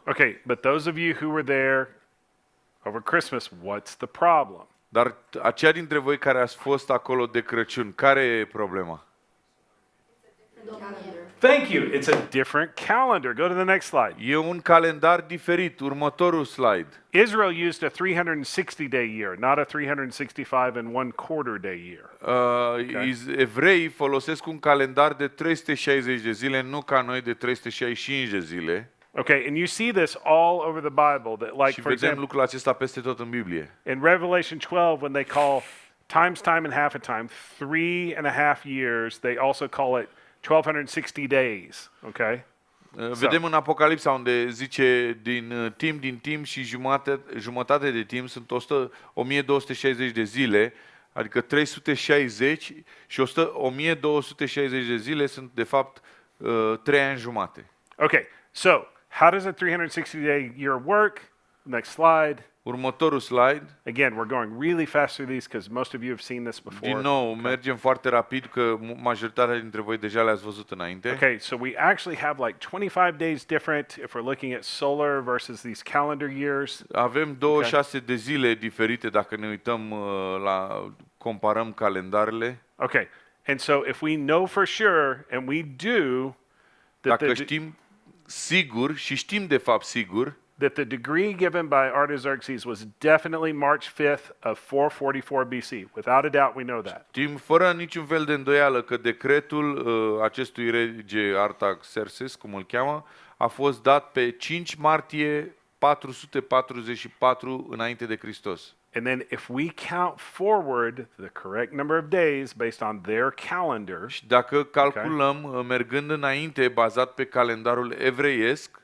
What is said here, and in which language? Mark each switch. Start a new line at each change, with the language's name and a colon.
English: Okay, but those of you who were there over Christmas, what's the problem?
Romanian: Dar aceia dintre voi care ați fost acolo de Crăciun, care e problema?
English: Thank you. It's a different calendar. Go to the next slide.
Romanian: E un calendar diferit. Următorul slide.
English: Israel used a 360-day year, not a 365 and one quarter day year.
Romanian: Evreii folosesc un calendar de 360 de zile, nu ca noi de 365 de zile.
English: Okay, and you see this all over the Bible. That, like,
Romanian: Și
English: for
Romanian: vedem
English: example,
Romanian: lucrul acesta peste tot în Biblie.
English: in Revelation 12, when they call times time and half a time 3.5 years, they also call it 1260 days. Okay.
Romanian: Vedem în Apocalipsa unde zice din timp și jumătate de timp sunt 1260 de zile, adică 360 și 1260 de zile sunt de fapt 3 ani jumate.
English: Okay, so how does a 360-day year work? Next slide.
Romanian: Următorul slide.
English: Again, we're going really fast through these because most of you have seen this before.
Romanian: Din nou, mergem foarte rapid, că majoritatea dintre voi deja le-ați văzut înainte.
English: Okay, so we actually have like 25 days different if we're looking at solar versus these calendar years.
Romanian: Avem 26 de zile diferite dacă ne uităm comparăm calendarele.
English: Okay, and so if we know for sure, and we do, that
Romanian: Dacă știm sigur și știm de fapt sigur
English: the degree given by Artaxerxes was definitely March 5th of 444 BC. Without a doubt, we know that.
Romanian: Știm fără niciun fel de îndoială că decretul acestui rege Artaxerxes, cum îl cheamă, a fost dat pe 5 martie 444 înainte de Hristos.
English: And then if we count forward the correct number of days based on their calendar,
Romanian: Și dacă calculăm mergând înainte bazat pe calendarul evreiesc,